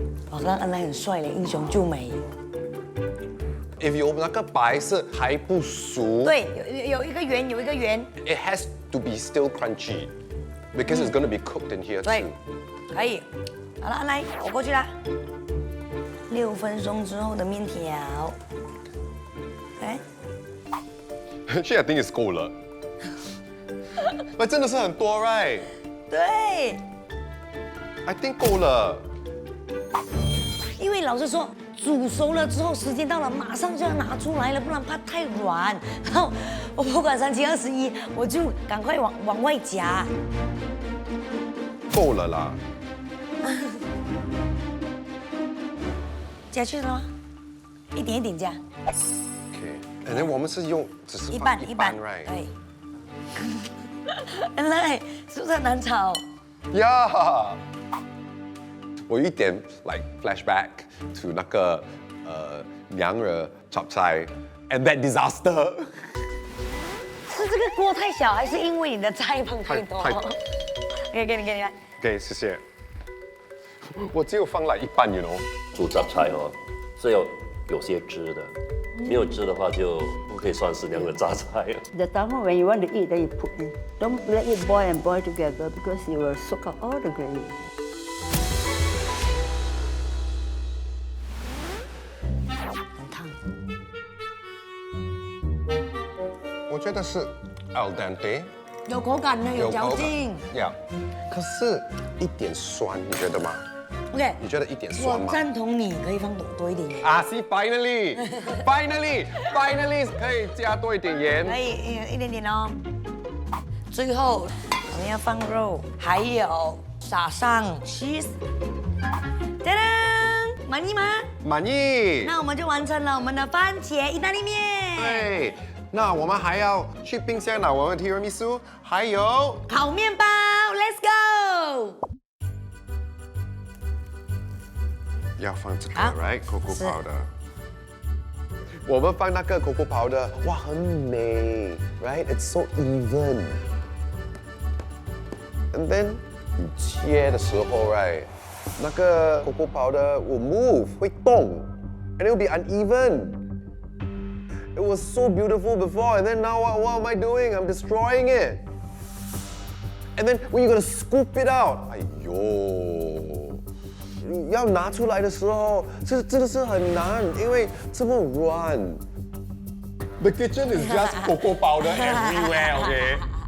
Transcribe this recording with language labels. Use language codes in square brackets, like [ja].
[zh] 我看安奈很帅嘞，英雄救美。 [en] If you [zh] 那个白色还不熟，对，有一个圆，有一个圆。 [en] ，it has to be still crunchy because it's going to be cooked in here [zh] 对 [en] too.， [zh] 可以。好了，安奈，我过去啦。6分钟之后的面条，哎， [en] Actually, I think it's [zh] 够了。那真的是很多 right？对， [en] I think [zh] 够了。因为老师说煮熟了之后，时间到了，马上就要拿出来了，不然怕太软。然后我不管3七21，我就赶快往外夹。够了啦。夹去了吗？一点一点夹， OK，然后我们是用只是一放半一半， [en] right？ [zh] 对。原来是不是很难炒？ Yeah， 我有一点 [en] like flashback to [zh] 那个娘惹炒菜 [en] and that disaster。 [zh] 是这个锅太小，还是因为你的菜放太多？太给你来。 OK， 谢谢。我只有放了一半， [en] you know。 [zh] 煮杂菜哦，是要有些汁的，没有汁的话就不可以算是那样的榨菜了。 [en] The tama, when you want to eat, then you put in. Don't let it boil and boil together because you will soak up all the gravy. [zh] 很烫。我觉得是 al dente，有口感呢，有嚼劲。呀，可是一点酸，你觉得吗？ OK，你觉得一点酸我吗？赞同你，可以放多一点盐。啊， [en] see finally， [zh] 可以加多一点盐。可以一点点哦。最后我们要放肉，还有撒上 cheese。噔噔，满意吗？满意。那我们就完成了我们的番茄意大利面。对，那我们还要去冰箱拿我们的 tiramisu， 还有烤面包 ， [en] Let's go。 [zh] 要放这个好 [en] ，right？Cocoa [zh] 是 [en] powder。 [zh] 我们放那个 cocoa powder， 哇，很美，right？ [en] It's so even。 And then [zh] 你切的时候， [en] right？那个 cocoa powder will move， [zh] 会动 [en] ，and it will be uneven。 It was so beautiful before, and then now what am I doing? I'm destroying it. And then when you're gonna scoop it out， 哎呦！ [zh] 要拿出来的时候，这真的是很难，因为这么软。 [en] The kitchen is just cocoa powder everywhere, okay?